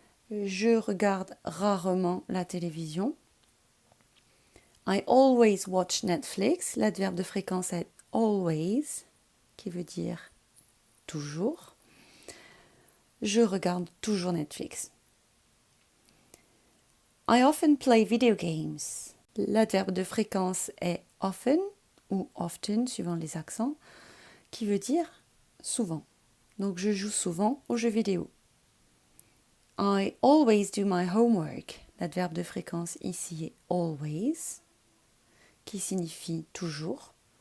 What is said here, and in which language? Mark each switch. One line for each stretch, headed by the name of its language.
French: Je regarde rarement la télévision.
English: I always watch Netflix.
French: L'adverbe de fréquence est always, qui veut dire toujours. Je regarde toujours Netflix.
English: I often play video games.
French: L'adverbe de fréquence est often ou often, suivant les accents, qui veut dire souvent. Donc je joue souvent aux jeux vidéo.
English: I always do my homework.
French: L'adverbe de fréquence ici est always, qui signifie toujours.